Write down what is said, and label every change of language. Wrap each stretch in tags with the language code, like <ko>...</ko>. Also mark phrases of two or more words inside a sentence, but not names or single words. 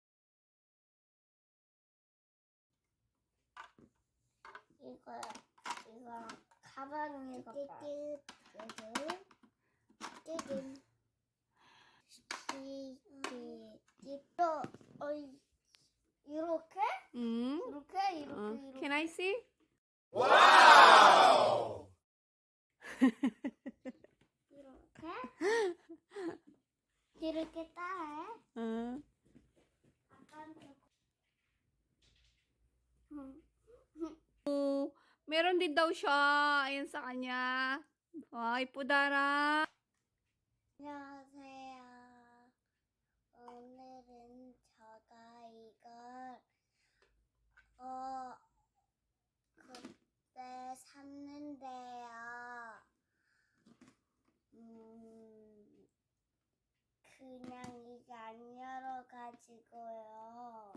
<ko>이거 가방에 갖다. 또 이렇게? Mm. 이렇게.</ko> <en>Can I see? Wow!</en> <ko>이렇게 따해.</ko> <tl>Meron din daw siya. Ayan sa kanya. Ay, pudara.</tl> <ko>안녕하세요. 오늘은 제가 이걸 그때 샀는데요. 그냥 이게 안 열어가지고요.</ko>